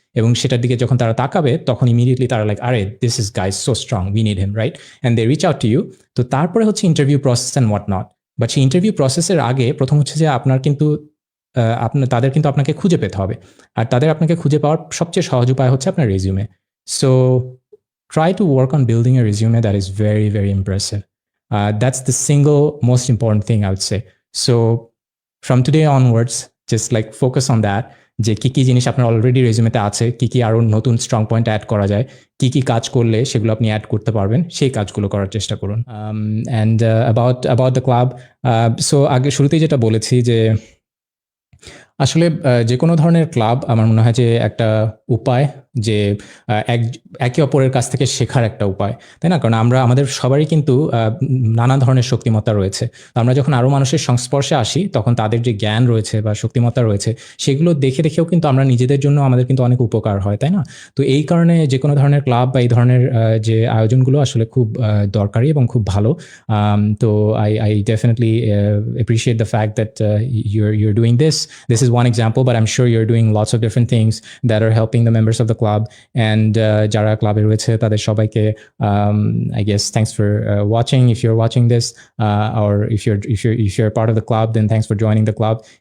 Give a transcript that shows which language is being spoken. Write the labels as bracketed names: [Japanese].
[Bangla] এবং সেটার দিকে যখন তারা তাকাবে তখন [English] Immediately তারা like আরে this is guys so strong we need him right and they reach out to you. [Bangla] তো তারপরে হচ্ছে interview process [English] And what not. [Bangla] But সেই ইন্টারভিউ প্রসেসের আগে প্রথম হচ্ছে যে আপনার কিন্তু তাদের কিন্তু আপনাকে খুঁজে পেতে হবে, আর তাদের আপনাকে খুঁজে পাওয়ার সবচেয়ে সহজ উপায় হচ্ছে আপনার resume. [English] So try to work on building a resume that is very, very impressive. That's the single most important thing I would say. So from today onwards, just like focus on that. [Bangla] যে কি কি জিনিস আপনার already রেজিউমেতে আছে, কি কি আরো নতুন স্ট্রং পয়েন্ট অ্যাড করা যায়, কি কি কাজ করলে সেগুলো আপনি অ্যাড করতে পারবেন, সেই কাজগুলো করার চেষ্টা করুন। [English] and about the club, so [Bangla] আগে শুরুতেই যেটা বলেছি যে আসলে যে কোনো ধরনের ক্লাব আমার মনে হয় যে একটা উপায়, যে একে অপরের কাছ থেকে শেখার একটা উপায়, তাই না? কারণ আমাদের সবারই কিন্তু নানা ধরনের শক্তিমত্তা রয়েছে। তো আমরা যখন আরও মানুষের সংস্পর্শে আসি তখন তাদের যে জ্ঞান রয়েছে বা শক্তিমত্তা রয়েছে সেগুলো দেখে দেখেও কিন্তু আমরা নিজেদের জন্য আমাদের কিন্তু অনেক উপকার হয়, তাই না? তো এই কারণে যে কোনো ধরনের ক্লাব বা এই ধরনের যে আয়োজনগুলো আসলে খুব দরকারি এবং খুব ভালো। [English] তো I definitely appreciate the fact that you're doing this. This is one example, but I'm sure you're doing lots of different things that are helping the members of the club. And [Bangla] যারা ক্লাবে রয়েছে তাদের সবাইকে [English] I guess thanks for watching. If you're watching this, or if you're part of the club, then thanks for joining the club.